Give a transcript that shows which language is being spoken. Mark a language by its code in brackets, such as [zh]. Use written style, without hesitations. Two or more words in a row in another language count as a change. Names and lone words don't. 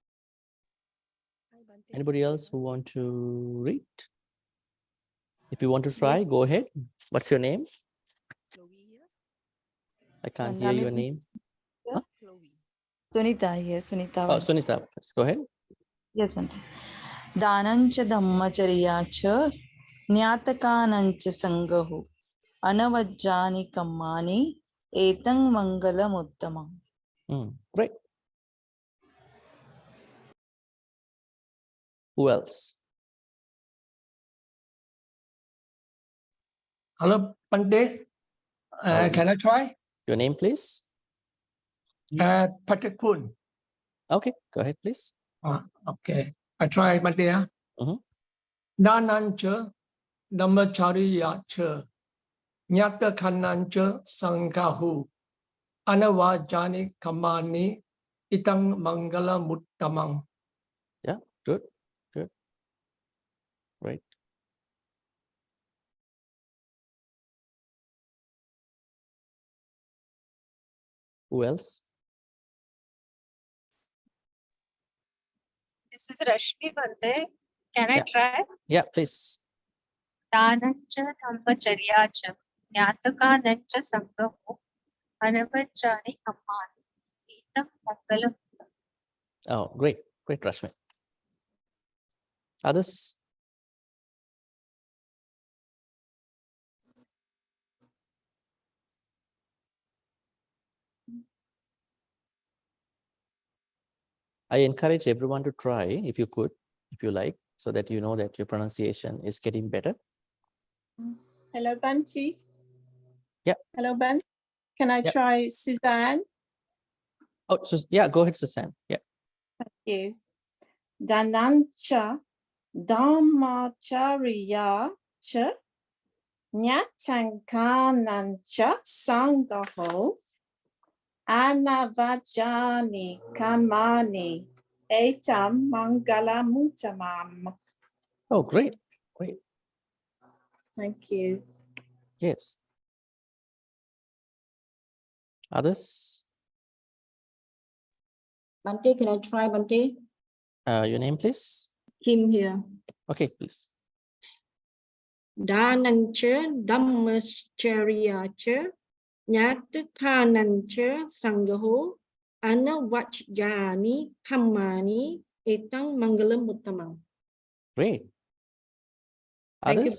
[en] Anybody else who want to read? If you want to try, go ahead. What's your name? I can't hear your name. Huh? Sunita here, Sunita. Oh, Sunita, let's go ahead. Yes, Bhante. [pi] Danancha dhammacharyacha nyatakanancha sangaho anavajjani kammani etang mangala muttamang. [en] Great. Who else? Hello, Bhante. Can I try? Your name, please. Patrick Poon. Okay, go ahead, please. Okay, I try, Bhante. [pi] Danancha dhammacharyacha nyatakanancha sangaho anavajani kamani itang mangala muttamang. [en] Yeah, good. Great. Who else? This is Rashmi, Bhante. Can I try? Yeah, please. [pi] Danancha dhammacharyacha nyatakanancha sangaho anavajjani kamani etang mangalam. [en] Oh, great, Rashmi. Others? I encourage everyone to try, if you could, if you like, so that you know that your pronunciation is getting better. Hello, Bhante. Yeah. Hello, Ben. Can I try Suzanne? Oh, so, yeah, go ahead, Suzanne. Yeah. Thank you. [pi] Danancha dhammacharyacha Nyatankanancha sangaho. Anavajani kamani. Etam Maṅgala mutamam. [en] Oh, great. Great. Thank you. Yes. Others? Bhante, can I try, Bhante? Your name, please. Kim here. Okay, please. [pi] Danancha Dhammacharyacha Nyatakanancha Sangaho Anavajjani Kammani Etang Mangalam Uttamam. [en] Great. Thank you,